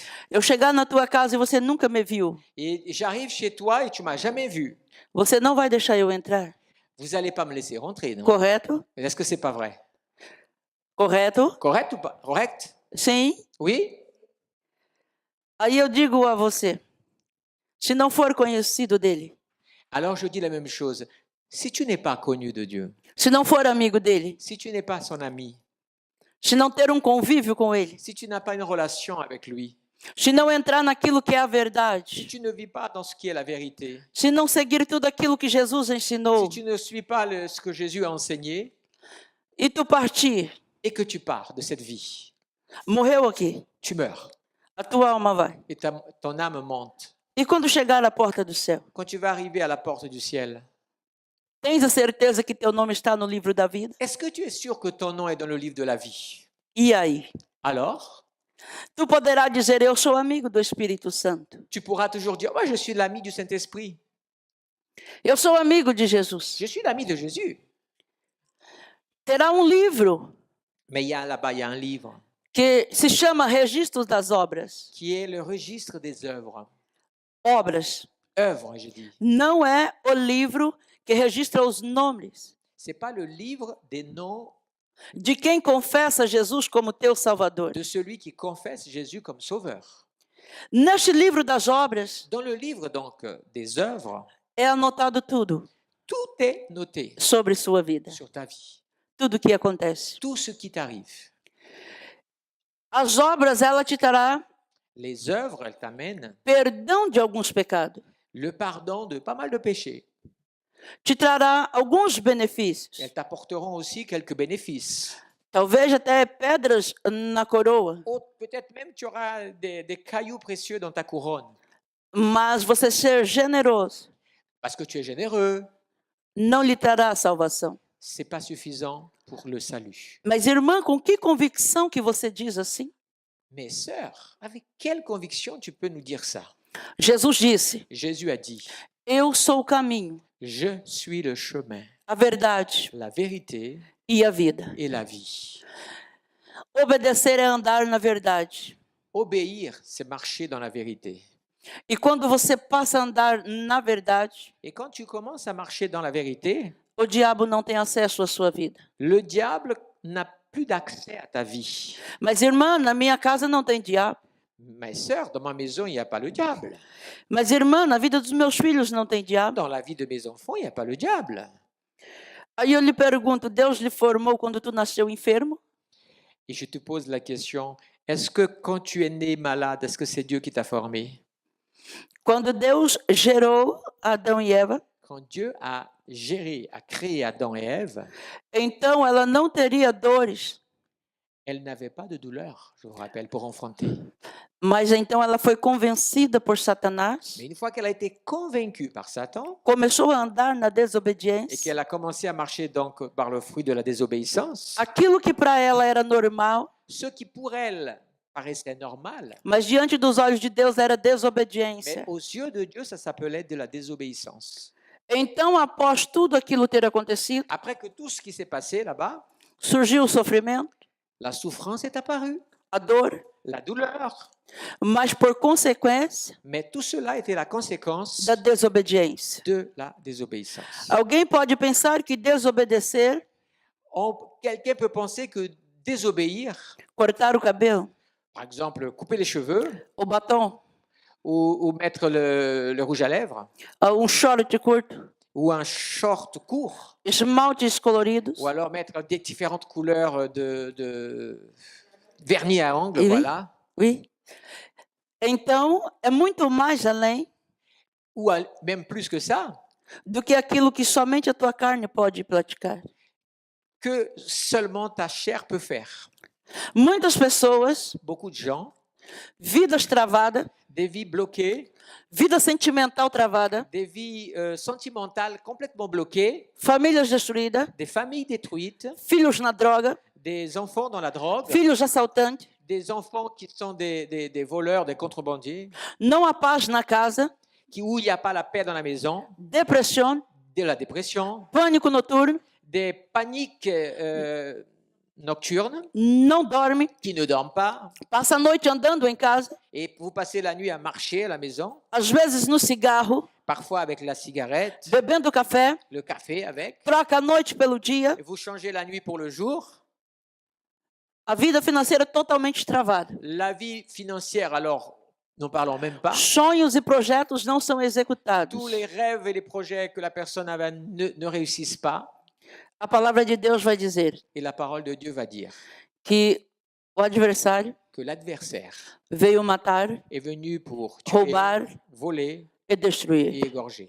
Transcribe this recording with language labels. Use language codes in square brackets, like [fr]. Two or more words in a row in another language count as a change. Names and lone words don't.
[pt] eu chegar na tua casa e você nunca me viu, [fr] et j'arrive chez toi et tu m'as jamais vu, [pt] você não vai deixar eu entrar, [fr] vous n'allez pas me laisser rentrer, non? [pt] correto? [fr] Est-ce que c'est pas vrai? [pt] Correto? [fr] Correct ou pas? Correct? [pt] Sim. [fr] Oui? [pt] Aí eu digo a você, se não for conhecido dele, [fr] Alors je dis la même chose. Si tu n'es pas connu de Dieu, [pt] se não for amigo dele, [fr] si tu n'es pas son ami, [pt] se não ter um convívio com ele, [fr] si tu n'as pas une relation avec lui, [pt] se não entrar naquilo que é a [fr] si [pt] verdade, [fr] tu ne vis pas dans ce qui est la vérité, [pt] se não seguir tudo aquilo que Jesus [fr] si [pt] ensinou, [fr] tu ne suis pas ce que Jésus a enseigné [pt] e tu partir, [fr] et que tu pars de cette vie, [pt] morreu aqui, [fr] tu meurs [pt] a tua alma vai. [fr] et ton âme monte. [pt] E quando chegar à porta do céu, [fr] Quand tu vas arriver à la porte du ciel, [pt] tens a certeza que teu nome está no livro da vida? [fr] est-ce que tu es sûr que ton nom est dans le livre de la vie? [pt] E aí? [fr] Alors, [pt] Tu poderás dizer, eu sou amigo do Espírito Santo. [fr] tu pourras toujours dire, moi je suis l'ami du Saint-Esprit, [pt] Eu sou amigo de Jesus. [fr] je suis l'ami de Jésus. [pt] Terá um livro [fr] Mais là-bas, il y a un livre [pt] que se chama Registros das Obras. [fr] qui est le registre des œuvres. [pt] Obras. [fr] Œuvres, j'ai dit. [pt] Não é o livro que registra os nomes [fr] Ce n'est pas le livre des noms [pt] de quem confessa Jesus como teu Salvador. [fr] de celui qui confesse Jésus comme sauveur. [pt] Neste livro das obras [fr] Dans le livre donc des œuvres, [pt] é anotado tudo [fr] tout est noté [pt] sobre sua vida, [fr] sur ta vie, [pt] tudo o que acontece. [fr] tout ce qui t'arrive. [pt] As obras, ela te trará [fr] Les œuvres, elles t'amènent [pt] perdão de alguns pecados, [fr] le pardon de pas mal de péchés. [pt] te trará alguns benefícios, [fr] Elles t'apporteront aussi quelques bénéfices. [pt] talvez até pedras na coroa, [fr] Ou peut-être même tu auras des cailloux précieux dans ta couronne. [pt] mas você ser generoso [fr] Parce que tu es généreux, [pt] não lhe trará salvação. [fr] ce n'est pas suffisant pour le salut. [pt] Mas irmã, com que convicção que você diz assim? [fr] Mais sœur, avec quelle conviction tu peux nous dire ça? [pt] Jesus disse, [fr] Jésus a dit, [pt] eu sou o caminho, [fr] je suis le chemin, [pt] a verdade [fr] la vérité [pt] e a vida. [fr] et la vie. [pt] Obedecer é andar na verdade. [fr] Obéir, c'est marcher dans la vérité. [pt] E quando você passa a andar na verdade, [fr] Et quand tu commences à marcher dans la vérité, [pt] o diabo não tem acesso à sua vida. [fr] le diable n'a plus d'accès à ta vie. [pt] Mas irmã, na minha casa não tem diabo. [fr] Mais sœur, dans ma maison, il n'y a pas le diable. [pt] Mas irmã, na vida dos meus filhos não tem diabo. [fr] Dans la vie de mes enfants, il n'y a pas le diable. [pt] Aí eu lhe pergunto, Deus lhe formou quando tu nasceu enfermo? [fr] Et je te pose la question, est-ce que quand tu es né malade, est-ce que c'est Dieu qui t'a formé? [pt] Quando Deus gerou Adão e Eva, [fr] Quand Dieu a géré, a créé Adam et Ève, [pt] então ela não teria dores, [fr] elle n'avait pas de douleur, je vous rappelle, pour enfanter. [pt] Mas então ela foi convencida por Satanás, [fr] Mais une fois qu'elle a été convaincue par Satan [pt] começou a andar na [fr] et [pt] desobediência. [fr] qu'elle a commencé à marcher donc par le fruit de la désobéissance, [pt] Aquilo que para ela era normal, [fr] ce qui pour elle paraissait normal, [pt] mas diante dos olhos de Deus era [fr] mais [pt] desobediência. [fr] aux yeux de Dieu, ça s'appelait de la désobéissance. [pt] Então, após tudo aquilo ter acontecido, [fr] Après que tout ce qui s'est passé là-bas, [pt] surgiu o sofrimento, [fr] la souffrance est apparue, [pt] a dor, [fr] la douleur, [pt] mas por consequência [fr] mais tout cela était la conséquence [pt] da desobediência. [fr] de la désobéissance. [pt] Alguém pode pensar que desobedecer, [fr] Quelqu'un peut penser que désobéir, [pt] cortar o cabelo, [fr] par exemple couper les cheveux [pt] o batom, [fr] ou mettre le rouge à lèvres [pt] short curto, [fr] ou un short court, [pt] esmaltes coloridos, [fr] ou alors mettre des différentes couleurs de vernis à ongles, Oui. voilà, oui. [pt] Então, é muito mais além [fr] ou même plus que ça, [pt] do que aquilo que somente a tua carne pode praticar. [fr] que seulement ta chair peut faire. [pt] Muitas pessoas, [fr] Beaucoup de gens, [pt] vidas travadas, [fr] des vies bloquées, [pt] vida sentimental travada, [fr] des vies sentimentales complètement bloquées, [pt] famílias destruídas, [fr] des familles détruites, [pt] filhos na droga, [fr] des enfants dans la drogue, [pt] filhos assaltantes, [fr] des enfants qui sont des voleurs, des contrebandiers, [pt] não há paz na casa, [fr] où il n'y a pas la paix dans la maison, [pt] depressão, [fr] de la dépression, [pt] pânico noturno, [fr] des paniques nocturnes [pt] não dorme, [fr] qui ne dorment pas, [pt] passa a noite andando em casa, [fr] et vous passez la nuit à marcher à la maison, [pt] às vezes no cigarro, [fr] parfois avec la cigarette, [pt] bebendo café, [fr] le café avec, [pt] troca a noite pelo dia, [fr] et vous changez la nuit pour le jour. [pt] a vida financeira totalmente travada. [fr] La vie financière, alors, n'en parlons même pas. [pt] Sonhos e projetos não são executados. [fr] Tous les rêves et les projets que la personne avait ne réussissent pas. [pt] A palavra de Deus vai dizer [fr] Et la parole de Dieu va dire [pt] que o adversário [fr] que l'adversaire [pt] veio matar, [fr] est venu pour tuer, [pt] roubar [fr] voler [pt] e destruir. [fr] et égorger.